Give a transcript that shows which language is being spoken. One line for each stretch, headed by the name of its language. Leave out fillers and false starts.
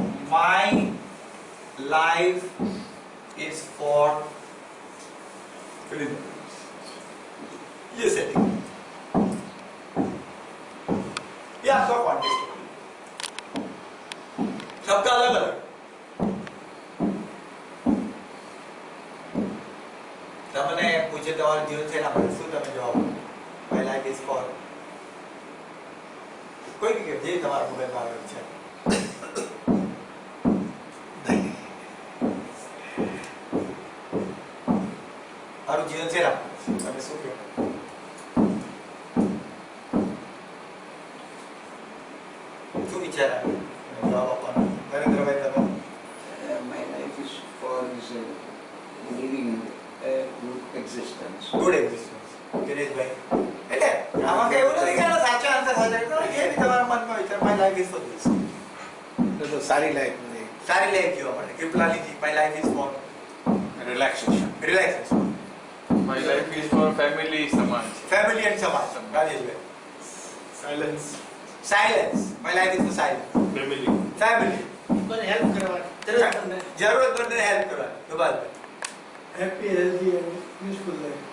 English: my life is for,
Hindi: ये setting, ये आपका कॉन्टेक्स्ट, सबका अलग अलग।
Gujarati: તમને પૂછે તમારું જીવન છે ના, શું તમે જવાબ
English: my life is for,
Gujarati: કોઈ બી જે તમારા મોબાઈલમાં આવેલું છે, મારું જીવન છે ના, તમે શું કહો? શું વિચાર આવે જવાબ આપવાનો? નરેન્દ્રભાઈ તમે?
English: My life is for living a good existence. Good existence.
Gujarati: Dineshbhai, એટલે આમાં કઈ એવું નથી કે આનો સાચો આન્સર હોય છે, જે બી તમારા મનમાં વિચાર,
English: my life is for this,
Hindi: तो सारी लाइफ में
Gujarati: સારી લાઈફ જીવવા માટે, કૃપલાલીજી,
English: My life is for relaxation. Relaxation, My life is for family, Samaj. Family and સમાજ. Rajeshbhai? Silence, silence, my life is for silence, Family. Family,
Hindi: कोई हेल्प करवा जरूरतमंद ने हेल्प करवा दो बात में,
English: Happy, healthy, and useful life.